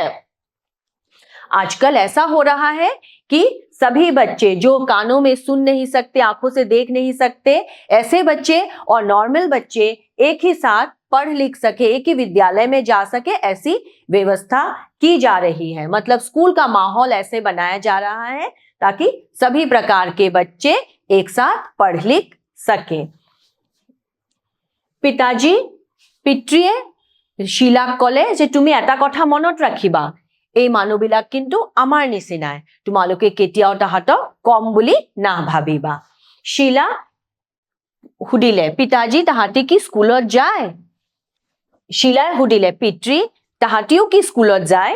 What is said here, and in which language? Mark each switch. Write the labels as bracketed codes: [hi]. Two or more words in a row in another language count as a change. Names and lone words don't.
[hi] आजकल ऐसा हो रहा है कि सभी बच्चे जो कानों में सुन नहीं सकते, आंखों से देख नहीं सकते, ऐसे बच्चे और नॉर्मल बच्चे एक ही साथ पढ़ लिख सके, एक ही विद्यालय में जा सके, ऐसी व्यवस्था की जा रही है। मतलब स्कूल का माहौल ऐसे बनाया जा रहा है ताकि सभी प्रकार के बच्चे एक साथ पढ़ लिख सके। [as] पिताजी, पितृয়ে शीलाक ক'লে যে তুমি এটা কথা মনত ৰাখিবা, এই মানুহবিলাক কিন্তু আমাৰ নিচিনাই, তোমালোকে কেতিয়াও তাহাঁতক কম বুলি নাভাবিবা। शीला সুধিলে, পিতাজি তাহাঁতি কি স্কুলত যায়? शीलाই সুধিলে, পিতৃ তাহাঁতিও কি স্কুলত যায়?